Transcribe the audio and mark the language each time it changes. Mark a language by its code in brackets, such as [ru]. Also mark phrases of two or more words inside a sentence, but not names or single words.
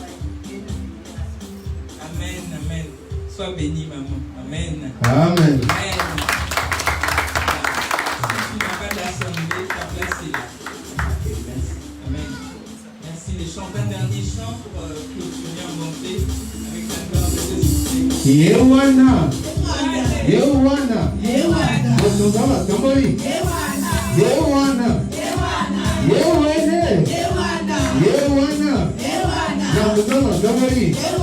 [fr] Amen, amen. Sois béni, maman. Amen. Amen. Amen. Si tu n'as pas d'assemblée, ta place est là. Amen. Merci. Les chants, un dernier chant pour clôturer en montée avec la gloire de Dieu. Yewana. Yewana. Yewana. Yewana. Tambori. Yewana. Yewana. Yewana. Yewana. Tambori.